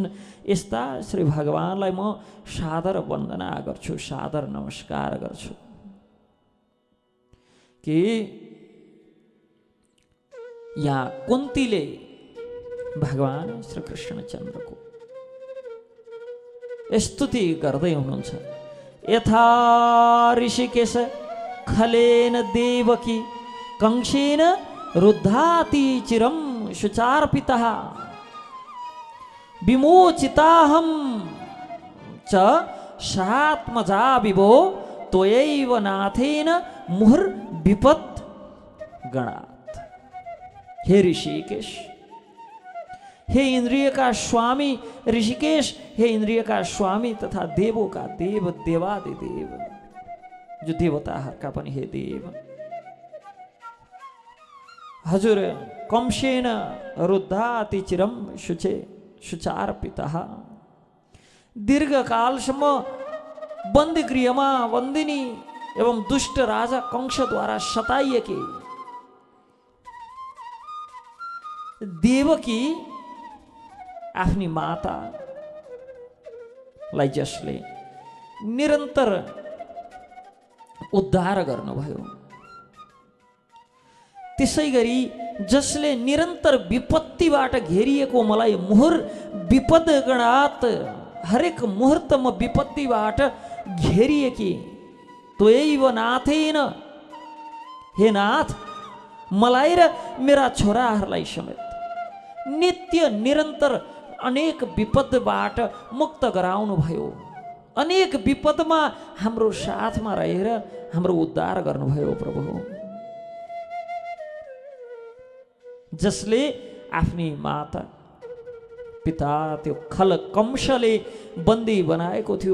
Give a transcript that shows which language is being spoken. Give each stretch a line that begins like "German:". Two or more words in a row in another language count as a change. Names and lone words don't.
Nepali: यस्ता श्री भगवानलाई म सादर वन्दना गर्छु, सादर नमस्कार गर्छु। कि यहाँ कुन्तीले भगवान श्री कृष्णचन्द्रको स्तुति गर्दै हुनुहुन्छ।
Sanskrit: यथा ऋषिकेश खलेन देवकी कंसेन रुद्धाति चिरं शुचार्पितः विमोचिताहं च सात्मजा विभो त्वयैव नाथेन मुहुर्विपत् गणात्।
Hindi: हे ऋषिकेश, हे इंद्रिय का स्वामी ऋषिकेश, हे इंद्रिय का स्वामी तथा देवों का देव, देवादिदेव,
Nepali: जो देवताहरूका पनि हे देव। हजुर
Sanskrit: कंसेन रुद्धाति चिरम शुचे शुचार्पितः,
Nepali: दीर्घकालसम्म बन्दी गृहमा बन्दिनी एवं दुष्ट राजा कंसद्वारा सताइएकी देवकी आफ्नी मातालाई जसले निरन्तर उद्धार गर्नुभयो, त्यसैगरी जसले निरन्तर विपत्तिबाट घेरिएको मलाई
Sanskrit: मुहुर विपद गणात,
Nepali: हरेक मुहूर्त म विपत्तिबाट घेरिएकी
Sanskrit: त्वयैव नाथेन,
Nepali: हे नाथ मलाई र मेरा छोराहरूलाई समेत नित्य निरन्तर अनेक विपदबाट मुक्त गराउनु भयो। अनेक विपदमा हाम्रो साथमा रहेर हाम्रो उद्धार गर्नुभयो प्रभु। जसले आफ्नी माता पिता त्यो खल कंशले बन्दी बनाएको थियो।